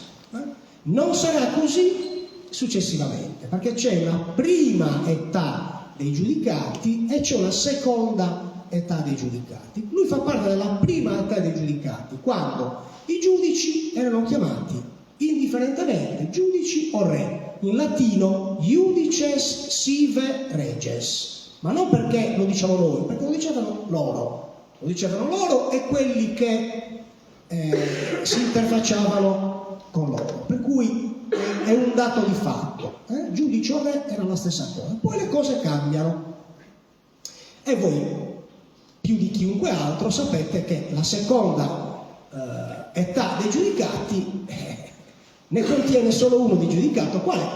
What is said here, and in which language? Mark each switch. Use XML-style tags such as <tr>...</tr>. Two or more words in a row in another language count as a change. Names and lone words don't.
<it>Non sarà così successivamente, perché c'è una prima età dei giudicati e c'è una seconda età dei giudicati. Lui fa parte della prima età dei giudicati, quando i giudici erano chiamati indifferentemente giudici o re, in latino</it> <la>iudices sive reges,</la> <it>ma non perché lo diciamo noi, perché lo dicevano loro e quelli che si interfacciavano con loro, per cui è un dato di fatto. Giudice o re era la stessa cosa. Poi le cose cambiano e voi più di chiunque altro sapete che la seconda età dei giudicati ne contiene solo uno di giudicato, qual è?</it>